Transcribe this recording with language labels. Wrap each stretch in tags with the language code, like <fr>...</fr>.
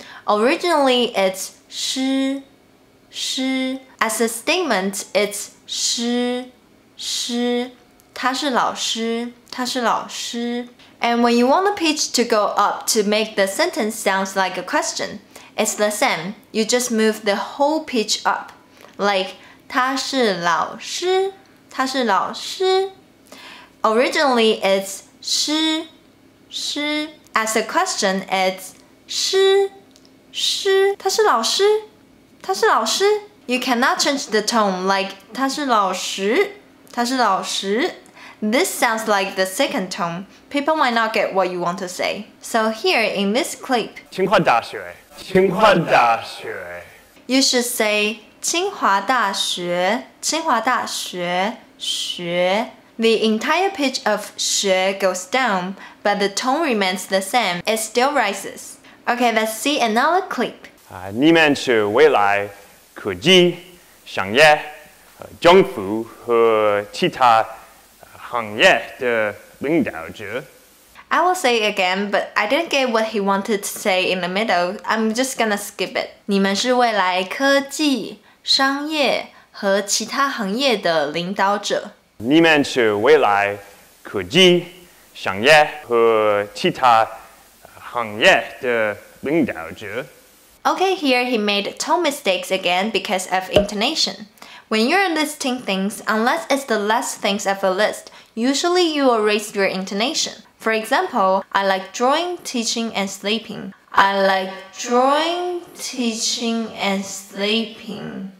<en>Originally, it's 师，师。 As a statement, it's 师，师。</en> <zh>他是老师，他是老师。</zh> <en>And when you want the pitch to go up to make the sentence sound like a question, it's the same. You just move the whole pitch up. Like,</en> <zh>他是老师，他是老师。</zh> <en>Originally, it's 师，师。 As a question, it's 师，师。</en> <zh>他是老师，他是老师。</zh> <en>You cannot change the tone like</en> <zh>他是老师，他是老师。</zh> <en>This sounds like the second tone. People might not get what you want to say. So here in this clip,</en> <zh>清华大学，清华大学。</zh> <en>you should say</en> <zh>清华大学，清华大学，学。</zh> <en>The entire pitch of 学 goes down, but the tone remains the same. It still rises. Okay, let's see another clip.</en> <zh>你们是未来科技、商业、政府和其他行业的领导者。</zh> <en>I will say it again, but I didn't get what he wanted to say in the middle. I'm just gonna skip it.</en> <zh>你们是未来科技、商业和其他行业的领导者。你们是未来科技、商业和其他行业的领导者。</zh> <en>Okay, here he made tone mistakes again because of intonation. When you're listing things, unless it's the last things of a list, usually you will raise your intonation. For example, I like drawing, teaching, and sleeping. I like drawing, teaching, and sleeping.</en>